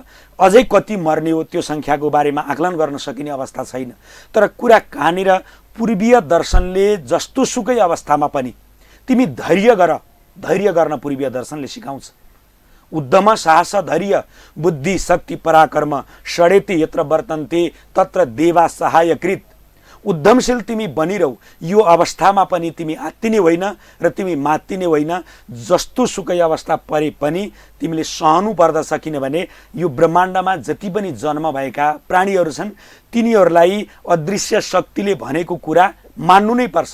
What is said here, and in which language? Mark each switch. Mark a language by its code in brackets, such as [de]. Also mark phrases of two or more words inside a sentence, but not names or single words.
[ne] अझै कति मर्ने हो त्यो सङ्ख्याको बारेमा आकलन गर्न सकिने अवस्था छैन। तर कुरा कहाँनिर पूर्वीय दर्शनले जस्तो सुकै अवस्थामा पनि तिमी धैर्य गर्न पूर्वीय दर्शनले सिकाउँछ। [sa] उद्यम साहस धैर्य बुद्धि शक्ति पराक्रम षडेति यत्र वर्तन्ते तत्र देवा सहायकृत। [ne] उद्यमशील तिमी बनिरहौ। यो अवस्थामा पनि तिमी आत्तिने होइन र तिमी मात्तिने होइन। जस्तो सुकै अवस्था परे पनि तिमीले सहनु पर्दछ, किनभने यो ब्रह्माण्डमा जति पनि जन्म भएका प्राणीहरू छन् तिनीहरूलाई अदृश्य शक्तिले भनेको कुरा मान्नु नै पर्छ।